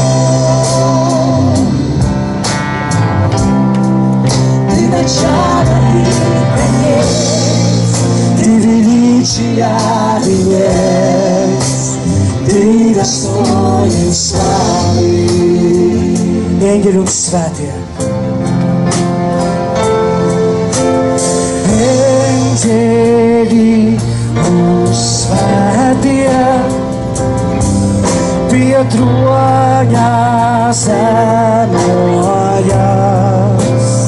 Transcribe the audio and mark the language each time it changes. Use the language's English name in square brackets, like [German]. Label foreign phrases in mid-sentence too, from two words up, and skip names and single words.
[Russian] Ты начало и конец, Ты величия венец, Ты достоин славы. [Latvian] Ангели un svētie. Ангели un svētie pie troņa zemojas.